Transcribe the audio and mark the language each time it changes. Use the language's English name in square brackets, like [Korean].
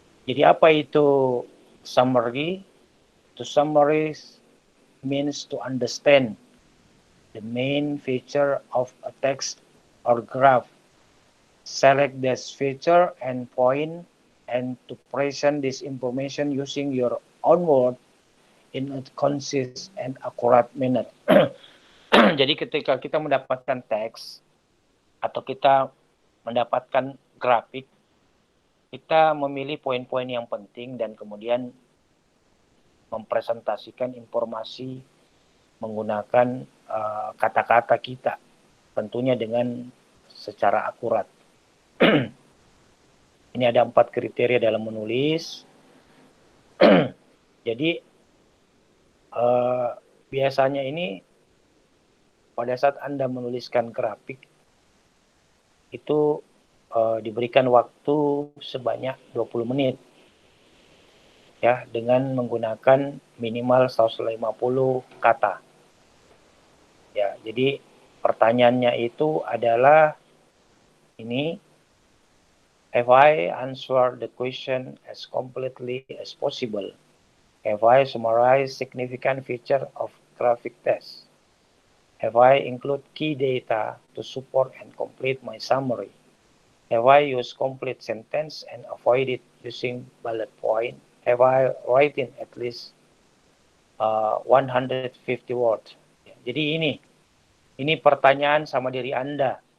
[Indonesian] Jadi apa itu [English] summary? To summarize means to understand the main feature of a text or graph. Select this feature and point and to present this information using your own word in a concise and accurate manner. [Indonesian] Jadi ketika kita mendapatkan teks atau kita mendapatkan grafik, kita memilih poin-poin yang penting dan kemudian mempresentasikan informasi menggunakan kata-kata kita, tentunya dengan secara akurat. Ini ada 4 kriteria dalam menulis. Jadi biasanya ini pada saat Anda menuliskan grafik itu diberikan waktu sebanyak 20 menit. Ya, dengan menggunakan minimal 150 kata. Ya, jadi pertanyaannya itu adalah ini, [English] have I answered the question as completely as possible? Have I summarized significant feature of graphic text? Have I included key data to support and complete my summary? Have I used complete sentence and avoided using bullet point? Have I written at least 150 words? [Indonesian] Jadi ini pertanyaan sama diri Anda.